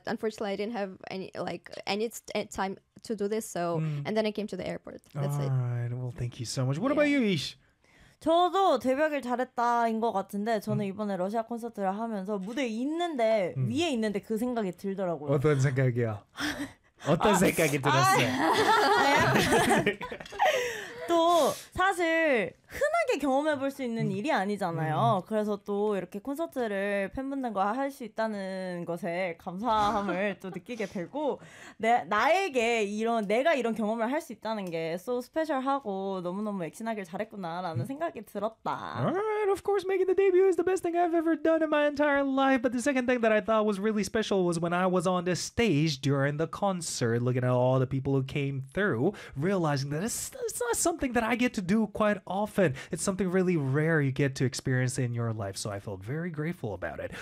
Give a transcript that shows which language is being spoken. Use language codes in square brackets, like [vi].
[en] unfortunately, I didn't have any time to do this. So, and then I came to the airport. That's all it. All right. Well, thank you so much. What about you, Ish? [ko] 저도 데뷔하길 잘했다인 것 같은데 저는 이번에 러시아 콘서트를 하면서 무대 있는데 위에 있는데 그 생각이 들더라고요. 어떤 생각이야? 어떤 생각이 들었어? 또 사실 흔하게 경험해 볼 수 있는 일이 아니잖아요. 그래서 또 이렇게 콘서트를 팬분들과 할 수 있다는 것에 감사함을 또 느끼게 되고 내가 이런 경험을 할 수 있다는 게 [en] so special [ko] 하고 너무너무 액신하길 잘했구나라는 생각이 들었다. [en] Alright, of course making the debut is the best thing I've ever done in my entire life. But the second thing that I thought was really special was when I was on the stage during the concert looking at all the people who came through realizing that it's not something that I get to do quite often. It's something really rare you get to experience in your life, so I felt very grateful about it.